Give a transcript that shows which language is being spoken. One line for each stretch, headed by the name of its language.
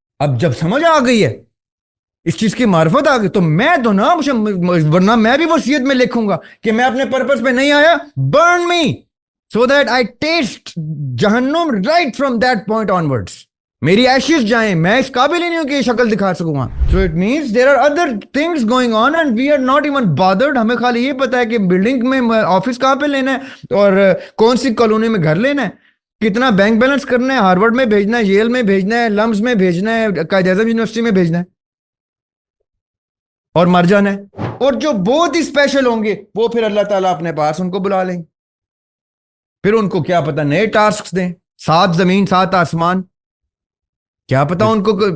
Urdu: اب جب سمجھ آ گئی ہے, اس چیز کی معرفت آ گئی, تو میں تو نا, ورنہ میں بھی وصیت میں لکھوں گا کہ میں اپنے پرپس پہ نہیں آیا,
English: burn me so that I taste
Urdu: جہنم
English: right from that point onwards.
Urdu: میری ایشز جائیں, میں اس قابل ہی نہیں ہوں کہ یہ شکل دکھا سکوں گا.
English: So it means there are other things going on and we are not even bothered.
Urdu: ہمیں خالی یہ پتا ہے کہ بلڈنگ میں آفس کہاں پہ لینا ہے اور کون سی کالونی میں گھر لینا ہے, کتنا بینک بیلنس کرنا ہے, ہارورڈ میں بھیجنا ہے, ییل میں بھیجنا ہے, لمز میں بھیجنا ہے, قائد اعظم یونیورسٹی میں بھیجنا ہے اور مر جانا ہے. اور جو بہت ہی اسپیشل ہوں گے وہ پھر اللہ تعالیٰ اپنے پاس ان کو بلا لیں, پھر ان کو کیا پتا نئے ٹاسکس دیں, 7 زمین 7 آسمان, کیا پتا ان کو.